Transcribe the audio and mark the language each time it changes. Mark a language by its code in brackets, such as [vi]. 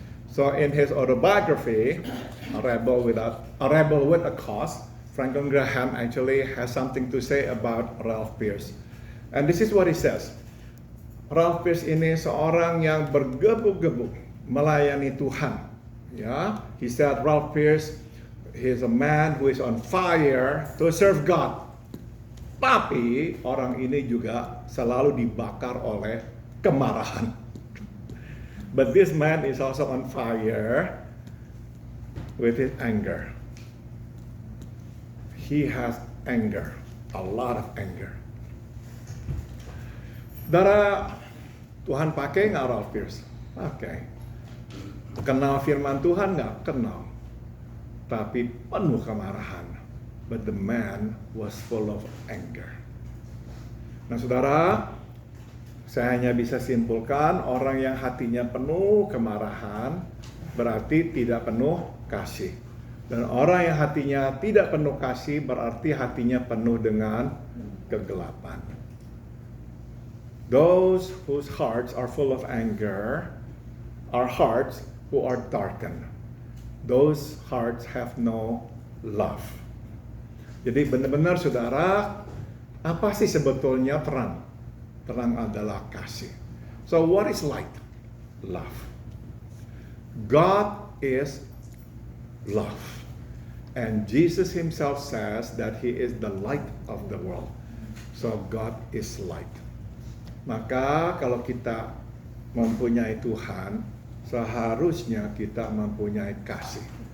[en] So in his autobiography, A Rebel with a Cause, Franklin Graham actually has something to say about Ralph Pearce. And this is what he says. [id] Ralph Pearce ini seorang yang bergebu-gebu melayani Tuhan. [en] Ya, he said Ralph Pearce, he is a man who is on fire to serve God. [id] Tapi orang ini juga selalu dibakar oleh kemarahan. [en] But this man is also on fire with his anger. He has anger, a lot of anger. [id] Saudara, Tuhan pakai nggak Ralph Pearce? Pakai. Kenal firman Tuhan nggak? Kenal. Tapi penuh kemarahan. [en] But the man was full of anger. [id] Nah, saudara, saya hanya bisa simpulkan orang yang hatinya penuh kemarahan berarti tidak penuh kasih. Dan orang yang hatinya tidak penuh kasih berarti hatinya penuh dengan kegelapan. [en] Those whose hearts are full of anger are hearts who are darkened. Those hearts have no love. [id] Jadi benar-benar saudara, apa sih sebetulnya terang? Terang adalah kasih. [en] So what is light? Love. God is love. And Jesus himself says that he is the light of the world. So God is light. [id] Maka kalau kita mempunyai Tuhan, seharusnya kita mempunyai kasih.